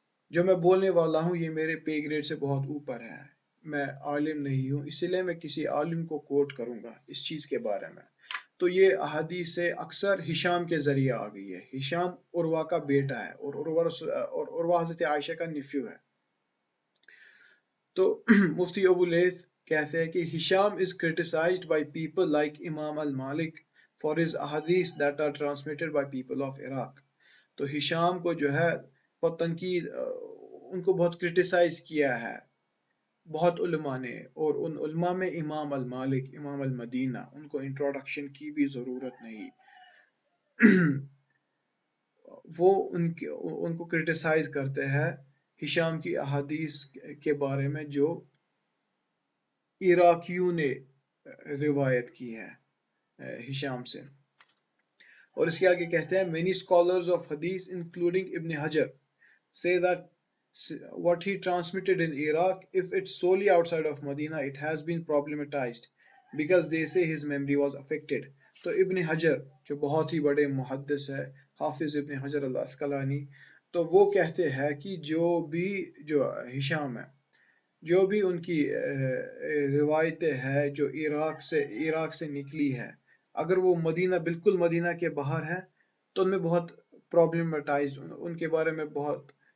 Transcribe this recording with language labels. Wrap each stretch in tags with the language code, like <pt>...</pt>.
<ur>جو میں بولنے والا ہوں یہ میرے پے گریڈ سے بہت اوپر ہے، میں عالم نہیں ہوں، اسی لیے میں کسی عالم کو کوٹ کروں گا اس چیز کے بارے میں. تو یہ حدیث اکثر ہشام کے ذریعے آ گئی ہے. ہشام عروہ کا بیٹا ہے اور عروہ حضرت عائشہ کا نیفیو ہے. تو مفتی ابو لیث کہتے ہیں کہ ہشام</ur> <en>is criticized by people like Imam al Malik for his ahadith that are transmitted by people of Iraq.</en> <ur>تو ہشام کو جو ہے بہت تنقید، ان کو بہت کرٹیسائز کیا ہے بہت علماء نے، اور ان علماء میں امام المالک، امام المدینہ، ان کو انٹروڈکشن کی بھی ضرورت نہیں. وہ ان کو کرٹیسائز کرتے ہیں ہشام کی احادیث کے بارے میں جو عراقیوں نے روایت کی ہے ہشام سے. اور اس کے آگے کہتے ہیں</ur> <en>many scholars of hadith including Ibn Hajar say that what he transmitted in Iraq, if it's solely outside of Medina, it has been problematized because they say his memory was affected.</en> <ur>تو ابن حجر جو بہت ہی بڑے محدث ہے، حافظ ابن حجر العسقلانی، تو وہ کہتے ہیں کہ جو ہشام ہے، جو بھی ان کی روایتیں ہیں جو عراق سے نکلی ہے، اگر وہ مدینہ بالکل مدینہ کے باہر ہے تو ان میں بہت پرابلمٹائزڈ، ان کے بارے میں بہت</ur>